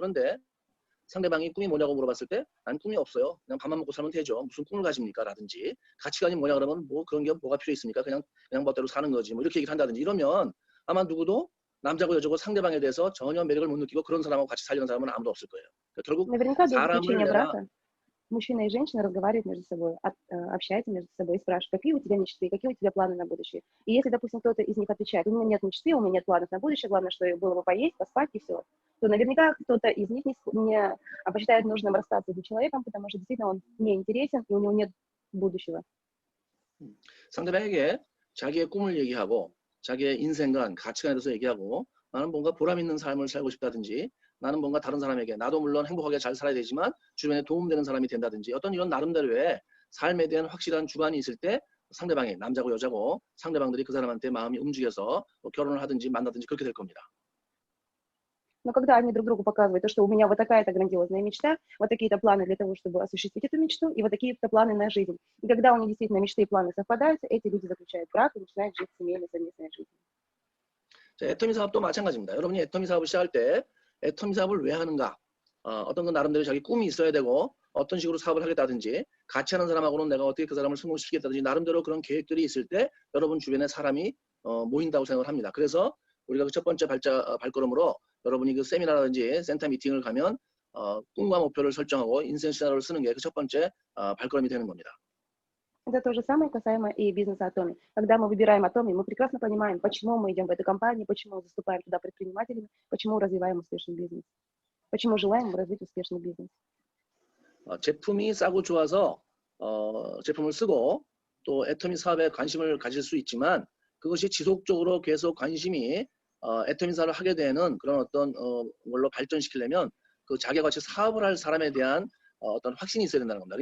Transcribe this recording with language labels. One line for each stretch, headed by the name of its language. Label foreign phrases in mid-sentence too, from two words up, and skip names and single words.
Korean: 그런데 상대방이 꿈이 뭐냐고 물어봤을 때 난 꿈이 없어요. 그냥 밥만 먹고 살면 되죠. 무슨 꿈을 가집니까? 라든지 가치관이 뭐냐 그러면 뭐 그런 게 뭐가 필요 있습니까? 그냥 멋대로 사는 거지. 뭐 이렇게 얘기를 한다든지 이러면 아마 누구도 남자고 여자고 상대방에 대해서 전혀 매력을 못 느끼고 그런 사람하고 같이 살려는 사람은 아무도 없을 거예요. 그러니까 결국
Russian: Наверняка до
Korean: 사람을
Russian: заключения
Korean: 내가
Russian: брака мужчина и женщина разговаривают между собой, общаются между собой и спрашивают, какие у тебя мечты, какие у тебя планы на будущее. И если, допустим, кто-то из них отвечает, у меня нет мечты, у меня нет планов на будущее, главное, что было бы поесть, поспать и все, то наверняка кто-то из них не посчитает нужным расстаться с этим человеком, потому что действительно он не интересен и у него нет будущего.
Korean: 상대방에게 자기의 꿈을 얘기하고 자기의 인생관, 가치관에 대해서 얘기하고 나는 뭔가 보람 있는 삶을 살고 싶다든지 나는 뭔가 다른 사람에게 나도 물론 행복하게 잘 살아야 되지만 주변에 도움되는 사람이 된다든지 어떤 이런 나름대로의 삶에 대한 확실한 주관이 있을 때 상대방이 남자고 여자고 상대방들이 그 사람한테 마음이 움직여서 뭐 결혼을 하든지 만나든지 그렇게 될 겁니다.
Russian: Но когда они друг другу показывают, то, что у меня вот такая-то грандиозная мечта, вот такие-то планы для того, чтобы осуществить эту мечту, и вот такие-то планы на жизнь. И когда у них действительно мечты и планы совпадают, эти люди заключают брак и начинают жить семейной совместной жизнью.
Korean: 자, 애터미 사업도 마찬가지입니다. 여러분이 애터미 사업을 시작할 때 애터미 사업을 왜 하는가? 어떤 건 나름대로 자기 꿈이 있어야 되고 어떤 식으로 사업을 하겠다든지 같이 하는 사람하고는 내가 어떻게 그 사람을 성공시키겠다든지 나름대로 그런 계획들이 있을 때 여러분 주변에 사람이 모인다고 생각을 합니다. 그래서 우리가 그 첫 번째 발걸음으로 여러분이 그 세미나라든지 센터 미팅을 가면 꿈과 목표를 설정하고 인생 시나리오를 쓰는 게 그 첫 번째 발걸음이 되는 겁니다.
Russian: Это то же самое касаемо и бизнеса Atomi. Когда мы выбираем Atomi, мы прекрасно понимаем, почему мы идем в эту компанию, почему мы заступаем туда предпринимателями, почему развиваем успешный бизнес, почему желаем развить успешный бизнес.
Korean: 제품이 싸고 좋아서 제품을 쓰고 또 애터미 사업에 관심을 가질 수 있지만 그것이 지속적으로 계속 관심이 애터미 사업을 하게 되는 그런 어떤 걸로 발전시키려면 그 자기와 같이 사업을 할 사람에 대한 어떤 확신이 있어야 된다는 겁니다.